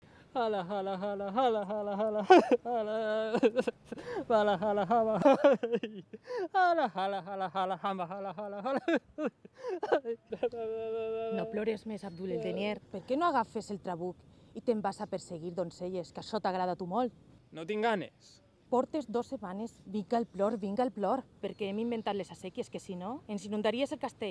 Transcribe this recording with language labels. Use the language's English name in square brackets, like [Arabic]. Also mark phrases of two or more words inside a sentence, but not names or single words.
[Catalan] Hala, hala, hala, hala, hala, hala, hala, hala, hala, hala, hala, hala, hala, hala, hamba, hala, hala, hala. No plores més, Abdul el Denier. Per què no agafes el trabuc i te'n vas a perseguir doncelles, que això t'agrada a tu molt? No tinc ganes. Portes 2 setmanes, vinga el plor, perquè hem inventat les asèquies, que si no, ens inundaries el castell.